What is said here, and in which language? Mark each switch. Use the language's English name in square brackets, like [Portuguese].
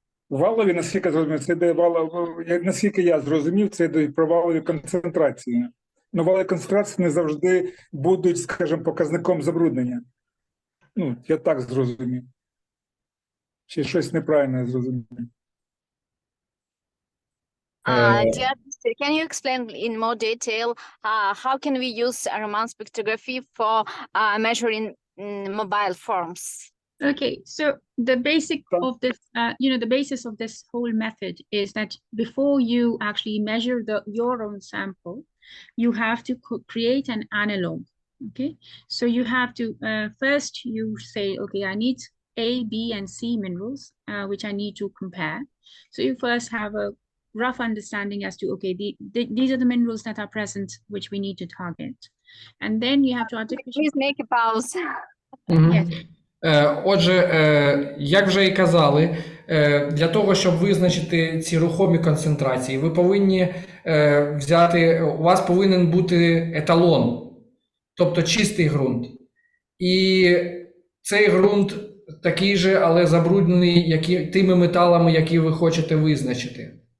[Ukrainian] Валові, наскільки я зрозумів, це йде наскільки я зрозумів, це йде про валові концентрації. Ну, валові концентрації не завжди будуть, скажімо, показником забруднення. Ну, я так зрозумів. Чи щось неправильно я зрозумів? [English] Dear, can you explain in more detail how can we use Raman spectrography for measuring mobile forms? Okay, so the basic of this, the basis of this whole method is that before you actually measure your own sample, you have to create an analog. Okay, so you have to first you say, okay, I need A, B, and C minerals, which I need to compare. So you first have a rough understanding as to, okay, these are the minerals that are present, which we need to target. And then you have to artificially. Please make a pause. Yes. [Ukrainian] Отже, як вже і казали, для того, щоб визначити ці рухомі концентрації, ви повинні у вас повинен бути еталон, тобто чистий ґрунт. І цей ґрунт такий же, але забруднений тими металами, які ви хочете визначити.